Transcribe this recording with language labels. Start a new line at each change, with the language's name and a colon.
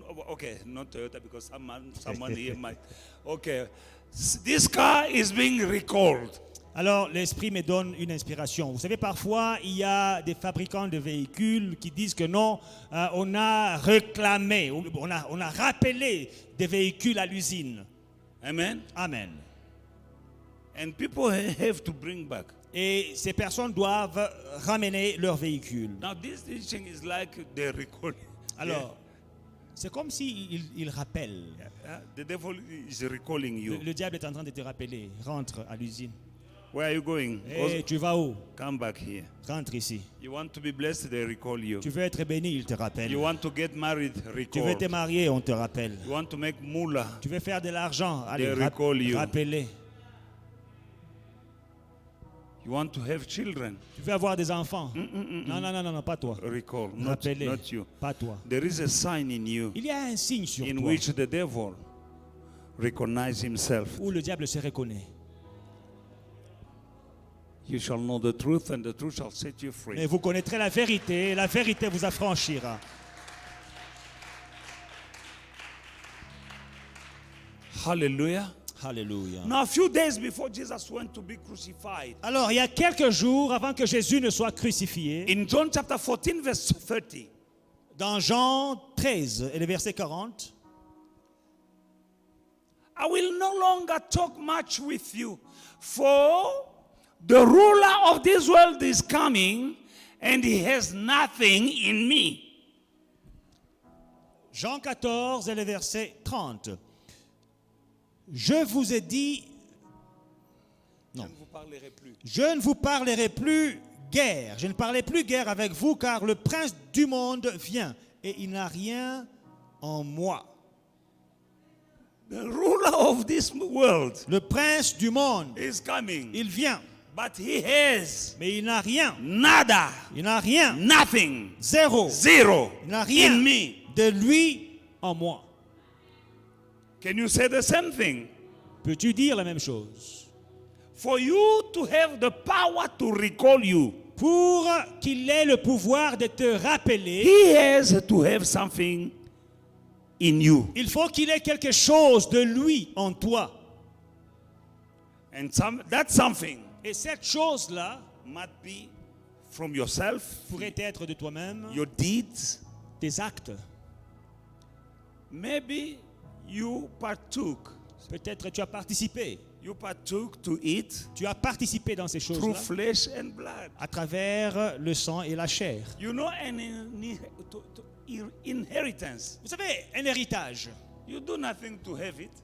English: Okay, not Toyota because someone here might. Okay, this car is being recalled.
French: alors l'Esprit me donne une inspiration. Vous savez, parfois, il y a des fabricants de véhicules qui disent que non, on a réclamé, on a rappelé des véhicules à l'usine.
English: Amen. Amen. And people have to bring back.
French: Et ces personnes doivent ramener leur véhicule.
English: Now this teaching is like the recall.
French: Alors, c'est comme s'il il rappelle.
English: The devil is recalling you.
French: Le diable est en train de te rappeler. Rentre à l'usine.
English: Where are you going?
French: Et tu vas où?
English: Come back here.
French: Rentre ici.
English: You want to be blessed, they recall you.
French: Tu veux être béni, il te rappelle.
English: You want to get married,
French: Tu veux te
English: recall.
French: marier, on te rappelle.
English: You want to make moolah.
French: Tu veux faire de l'argent, allez,
English: They recall you.
French: rappelle-les.
English: You want to have children,
French: Tu veux avoir des enfants. Non, pas toi.
English: recall. Not
French: Rappelle-les,
English: you.
French: pas toi.
English: There is a sign in you
French: Il y a un signe sur
English: in
French: toi
English: which the devil recognizes himself.
French: où le diable se reconnaît.
English: You shall know the truth and the truth shall set you free.
French: Et vous connaîtrez la vérité, et la vérité vous affranchira.
English: Hallelujah.
French: Alléluia.
English: Now, a few days before Jesus went to be crucified,
French: Alors, il y a quelques jours avant que Jésus ne soit crucifié,
English: in John chapter 14, verse 30,
French: dans Jean 13 et le verset 40,
English: I will no longer talk much with you, for the ruler of this world is coming, and he has nothing in me.
French: Jean 14 et le verset 30. Je vous ai dit, non, je ne vous parlerai plus guerre. Je ne parlerai plus guerre avec vous, car le prince du monde vient et il n'a rien en moi.
English: The ruler of this world
French: Le prince du monde,
English: is coming,
French: il vient,
English: but he has
French: mais il n'a rien.
Spanish: nada,
French: Il n'a rien.
English: nothing,
French: Zéro.
English: zero
French: Il n'a rien
English: in me.
French: de lui en moi.
English: Can you say the same thing?
French: Peux-tu dire la même chose?
English: For you to have the power to recall you,
French: Pour qu'il ait le pouvoir de te rappeler,
English: he has to have something in you.
French: il faut qu'il ait quelque chose de lui en toi.
English: And that something
French: Et cette chose-là
English: might be from yourself,
French: pourrait être de toi-même,
English: your deeds.
French: tes actes.
English: Maybe you partook.
French: Peut-être tu as participé.
English: You partook to it
French: Tu as participé dans ces
English: through
French: choses-là
English: flesh and blood.
French: à travers le sang et la chair.
English: You know, an inheritance.
French: Vous savez, un héritage,
English: You do nothing to have it.